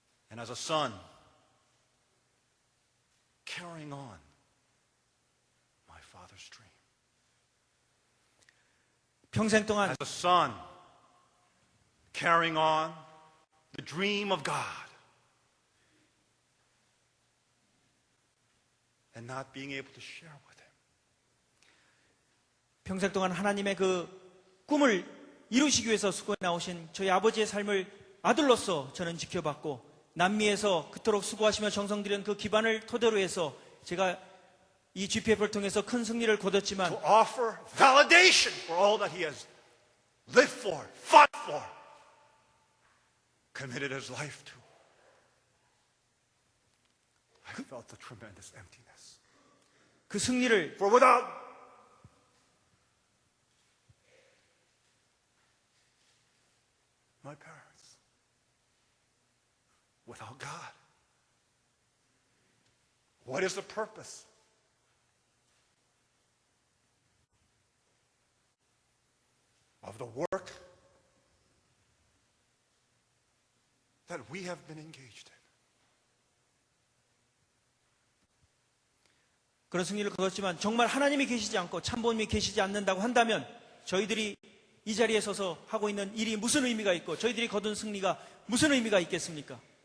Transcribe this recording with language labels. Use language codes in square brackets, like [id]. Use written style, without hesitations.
[en] And as a son, carrying on my father's dream. [ko] 평생 동안 [en] As a son, carrying on the dream of God and not being able to share with him. [ko] 평생 동안 하나님의 그 꿈을 이루시기 위해서 수고해 나오신 저희 아버지의 삶을 아들로서 저는 지켜봤고 남미에서 그토록 수고하시며 정성 들인 그 기반을 토대로 해서 제가 이 GPF를 통해서 큰 승리를 거뒀지만 [en] To offer validation for all that he has lived for, fought for, committed his life to. I felt the tremendous emptiness. [ko] 그 승리를 [en] For without my parents, without God, what is the purpose? Of the work that we have been engaged in. [ko] 그런 승리를 거뒀지만 정말 하나님이 계시지 않고 참부님이 계시지 않는다고 한다면 저희들이 이 자리에 서서 하고 있는 일이 무슨 의미가 있고 저희들이 거둔 승리가 무슨 의미가 있겠습니까?